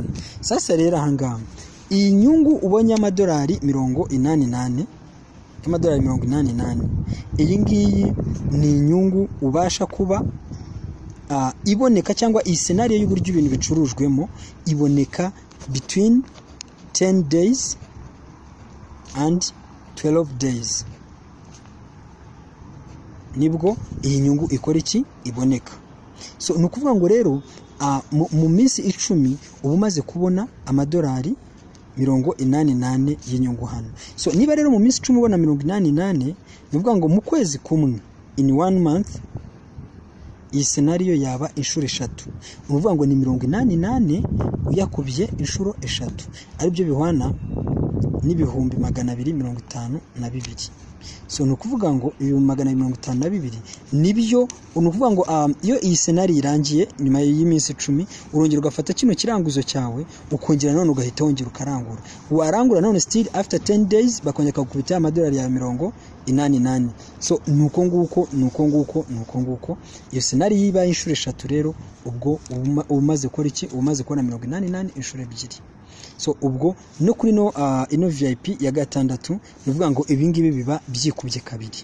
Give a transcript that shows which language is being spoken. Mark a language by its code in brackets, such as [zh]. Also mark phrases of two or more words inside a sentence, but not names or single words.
[rw] Sasa rero ahangaha iyi nyungu ubonye amadolari 88, iyi ngiyi ni inyungu ubasha kuba iboneka, cyangwa iyi scenario y'uburyo ibintu bicurujwemo iboneka [en] between 10 days and 12 days. [rw] Nibwo iyi nyungu ikora iki iboneka. So nukuvuga ngo rero mu minsi 10 ubumaze kubona amadolari 88 y'inyungu hano. So niba rero mu minsi 10 ubona 88, nuvuga ngo mu kwezi kumwe, [en] in 1 month [rw] iyi scenario yaba inshuro 3, uvuga ngo ni 88 uyakubye inshuro 3, ari byo bihwana n'ibihumbi 252. So nukuvuga ngo ibihumbi 252 nibyo unuvuga ngo iyo iyi scenario irangiye nyuma y'iminsi 10 urongera ugafata kino kiranguzo cyawe ukongera none ugahita wongera ukarangura, warangura none [en] still after 10 days [rw] bakongera kugukubita amadolari ya 88. So nuko nguko iyo scenario yiba inshuro 3 rero ubwo umaze gukora iki, umaze kubona 88 inshuro 2. So ubwo no kuri ino VIP ya gatandatu nuvuga ngo ibingibi biba byikubye kabiri.